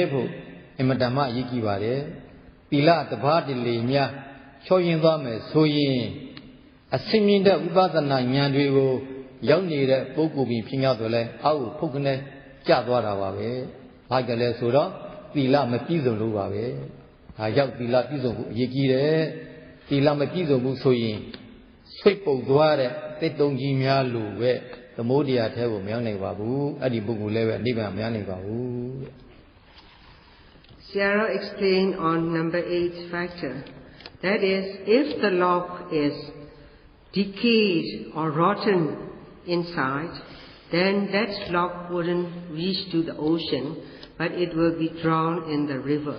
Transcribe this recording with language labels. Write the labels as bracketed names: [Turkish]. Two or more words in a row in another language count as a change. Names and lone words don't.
[Burmese] ဖို့အမတမအရေးကြီးပါတယ်သီလတပါးတလေများချောရင်သွားမယ်ဆိုရင်အစင်မြင့်တဲ့ဝိပဿနာဉာဏ်တွေကိုရောက်နေတဲ့ပုဂ္ဂိုလ်ပြီးဖြစ်ရောက်တော့လဲအောက်ဖုတ်ကနေကျသွားတာပါပဲဘာကြလဲဆိုတော့သီလမပြည့်စုံလို့ပါပဲဒါကြောင့်သီလပြည့်စုံဖို့အရေးကြီးတယ်သီလမပြည့်စုံဘူးဆိုရင်ဆွိတ်ပုတ်သွားတဲ့တစ်တုံကြီးများလို့ပဲသမုဒ္ဒရာထဲကိုမရောက်နိုင်ပါဘူးအဲ့ဒီပုဂ္ဂိုလ်လည်းပဲနိဗ္ဗာန်မရနိုင်ပါဘူး [English] Sarah explained on number 8 factor. That is, if the log is decayed or rotten inside, then that log wouldn't reach to the ocean, but it will be drowned in the river.